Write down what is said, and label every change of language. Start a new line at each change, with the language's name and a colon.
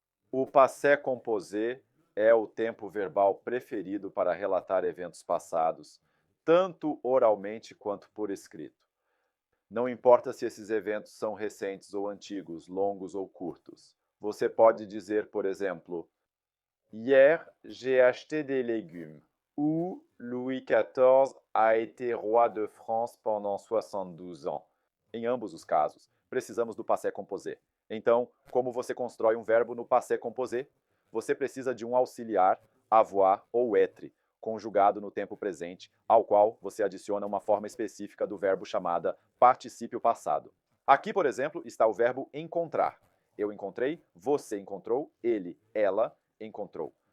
Portuguese: O passé composé é o tempo verbal preferido para relatar eventos passados, tanto oralmente quanto por escrito. Não importa se esses eventos são recentes ou antigos, longos ou curtos. Você pode dizer, por exemplo,
French: Hier, j'ai acheté des légumes. Ou Louis XIV a été roi de France pendant 72 ans.
Portuguese: Em ambos os casos, precisamos do passé composé. Então, como você constrói um verbo no passé composé? Você precisa de um auxiliar, avoir ou être, conjugado no tempo presente, ao qual você adiciona uma forma específica do verbo chamada particípio passado. Aqui, por exemplo, está o verbo encontrar. Eu encontrei, você encontrou, ele, ela encontrou.